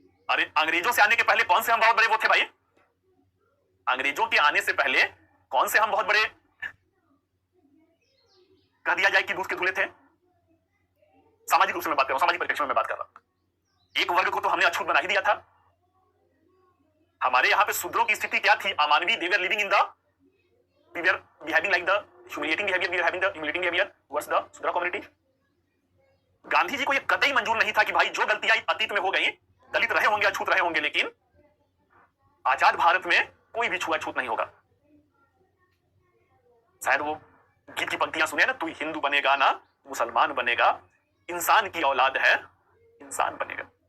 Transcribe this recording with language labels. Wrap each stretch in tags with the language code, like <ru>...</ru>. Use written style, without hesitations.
<hi>अरे अंग्रेजों से आने के पहले कौन से हम बहुत बड़े वो थे भाई? अंग्रेजों के आने से पहले कौन से हम बहुत बड़े कह दिया जाए कि दूध के धुले थे? सामाजिक रूप से मैं बात कर रहा हूं, सामाजिक परिप्रेक्ष्य में मैं बात कर रहा हूं। एक वर्ग को तो हमने अछूत बना ही दिया था। हमारे यहां पे शूद्रों की स्थिति क्या थी? अमानवीय,</hi> <en>they were living in the, we were behaving like the humiliating behavior, we were having the humiliating behavior towards the Shudra community.</en> <hi>गांधी जी को यह कतई मंजूर नहीं था कि भाई जो गलतियां अतीत में हो गई, दलित रहे होंगे, अछूत रहे होंगे, लेकिन आजाद भारत में कोई भी छुआछूत नहीं होगा। शायद वो गीत की पंक्तियां सुने ना, तू हिंदू बनेगा ना मुसलमान बनेगा, इंसान की औलाद है इंसान बनेगा।</hi>